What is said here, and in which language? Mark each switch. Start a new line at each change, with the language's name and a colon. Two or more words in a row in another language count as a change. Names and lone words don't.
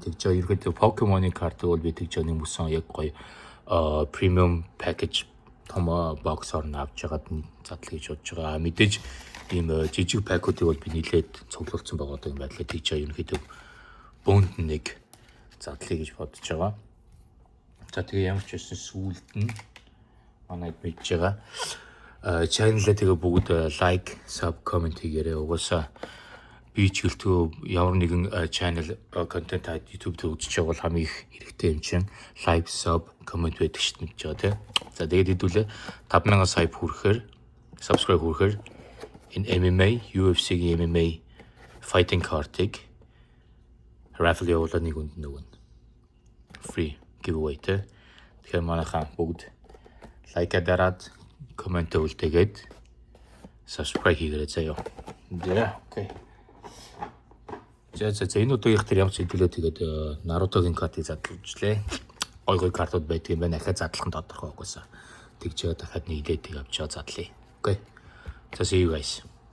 Mongolian: Тэгж ерөөдөө Pokemon-ийн карт бол би тэгж нэг мөсөн яг гоё премиум пакэж том боксоор нь авч ягаад задал гэж бодож байгаа. Мэдээж ийм жижиг пакуудыг бол би нилээд цуглуулсан байгаа юм байдлаа. Тэгж ерөөдөө бөөнд нэг задлыг гэж бодож байгаа. За тэгээ ямар ч байсан сүүлд нь манай бийж байгаа. Channel-аа тэгээ бүгд
English: like, sub, comment
Mongolian: хийгээрэй. Угаасаа би ч гэлтгүй ямар нэгэн
English: channel content
Mongolian: YouTube дээр үзэж байгаа бол хамгийн их хэрэгтэй юм чинь
English: like, sub, comment
Mongolian: байдаг шүү дээ мэдж байгаа тийм. За тэгээд хэдүүлээ 5000 sub хүрэхээр subscribe хүрэхээр энэ MMA, UFC-ийн
English: MMA fighting card-
Mongolian: ыг raffle явуулаад нэг үнд нөгөө
English: free giveaway
Mongolian: те. Тэгэхээр манайхаа бүгд like дараад comment үлдээгээд subscribe хийгээрэй заяа. За окей. За энэ удаагийнх тэр ямар ч хэдүүлээ тэгээд Naruto-гийн картыг задлуулжлээ. Гой картууд байдаг юм байна. Ахаа задлах нь тодорхой угаасаа. Тэгж дахиад нэг лэдийг авч чаа задлаа. Окей. За
English: see you guys.